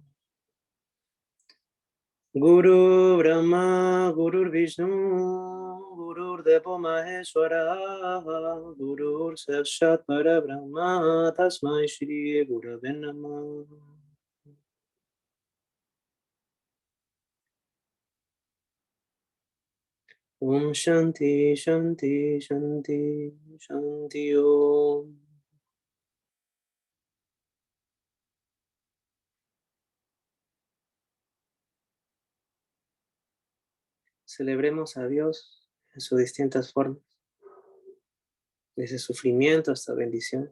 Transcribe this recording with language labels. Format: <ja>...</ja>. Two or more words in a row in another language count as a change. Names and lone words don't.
<sa>Guru Brahma, Guru Vishnu, Guru Deva Maheshwara, Guru Sakshat Parabrahma, Tasmai Shri Gurave Namah. Om Shanti, Shanti, Shanti, Shanti Om.</sa> <es>Celebremos a Dios en sus distintas formas, desde sufrimiento hasta bendición.</es>